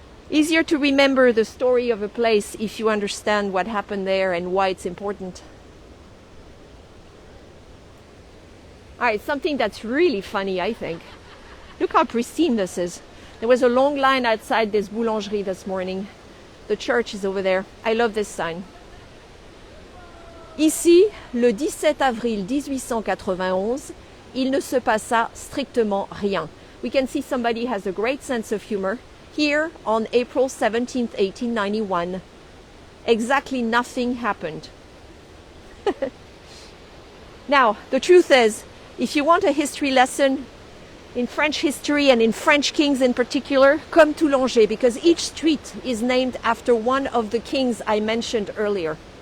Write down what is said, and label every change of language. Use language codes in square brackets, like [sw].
[en] Easier to remember the story of a place if you understand what happened there and why it's important. All right, something that's really funny, I think. Look how pristine this is. There was a long line outside this boulangerie this morning. The church is over there. I love this sign. [fr] Ici, le 17 avril 1891, il ne se passa strictement rien. [en] We can see somebody has a great sense of humor. Here on April 17th, 1891, exactly nothing happened. Now, the truth is, if you want a history lesson in French history and in French kings in particular, come to Langeais, because each street is named after one of the kings I mentioned earlier.